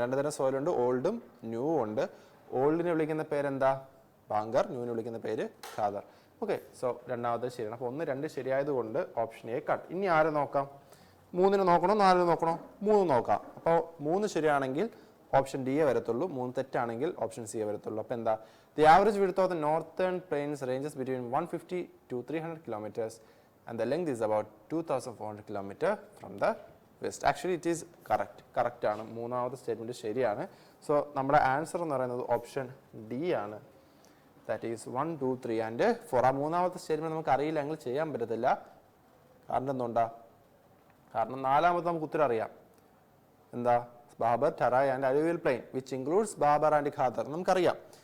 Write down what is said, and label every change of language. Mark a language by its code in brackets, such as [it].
[ml] 2 തരം സോയിലുണ്ട്, ഓൾഡും ന്യൂവും ഉണ്ട്. ഓൾഡിനെ വിളിക്കുന്ന പേരെന്താ? ബാങ്കർ. ന്യൂവിനെ വിളിക്കുന്ന പേര് ഖാദർ. ഓക്കെ, സോ രണ്ടാമത് ശരിയാണ്. അപ്പോൾ 1, 2 ശരിയായതുകൊണ്ട് ഓപ്ഷൻ എ കട്ട്. ഇനി ആരെ നോക്കാം? 3 നോക്കണോ 4 നോക്കണോ? 3 നോക്കാം. അപ്പോൾ 3 ശരിയാണെങ്കിൽ ഓപ്ഷൻ ഡി എ വരത്തുള്ളൂ, 3 തെറ്റാണെങ്കിൽ ഓപ്ഷൻ സി എ വരത്തുള്ളൂ. അപ്പോൾ എന്താ? [en] The average width of the northern plains ranges between 150 to 300 kilometers and the length is about 2400 kilometers from the west. Actually it is correct [ml] ആണ്. മൂന്നാമത്തെ സ്റ്റേറ്റ്മെന്റ് ശരിയാണ്. So നമ്മുടെ answer എന്ന് പറയുന്നത് ഓപ്ഷൻ ഡി ആണ്. [en] That is 1, 2, 3 and 4. [ml] ആ മൂന്നാമത്തെ statement നമുക്ക് അറിയില്ല, എങ്കിൽ ചെയ്യാൻ പറ്റത്തില്ല. കാരണം എന്തുകൊണ്ടാ? കാരണം നാലാമത് നമുക്ക് ഉത്തരം അറിയാം. എന്താ? [en] Bhabar, Terai and alluvial plain which includes Bhabar and Khadar [ml] നമുക്കറിയാം.